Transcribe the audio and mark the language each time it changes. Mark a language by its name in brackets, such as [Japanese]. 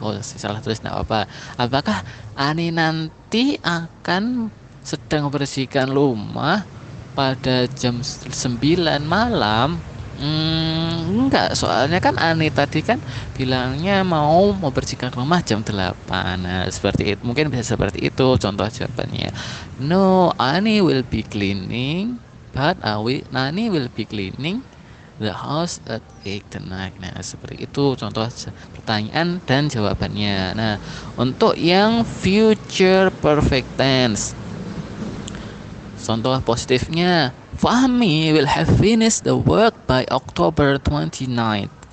[Indonesian] Oh, salah tulis enggak apa-apa. Apakah Ani nanti akan sedang membersihkan rumah pada jam 9 malam? Enggak, soalnya kan Ani tadi kan bilangnya mau membersihkan rumah jam 8. Nah, seperti itu. Mungkin bisa seperti itu contoh jawabannya. [English] No, Ani will be cleaning, but Ani will be cleaning the house at 8 tonight. [Indonesian] Nah, seperti itu contoh pertanyaan dan jawabannya. Nah, untuk yang [English] future perfect tense, [Indonesian] contoh positifnya, [English] Fahmi will have finished the work by October 29th.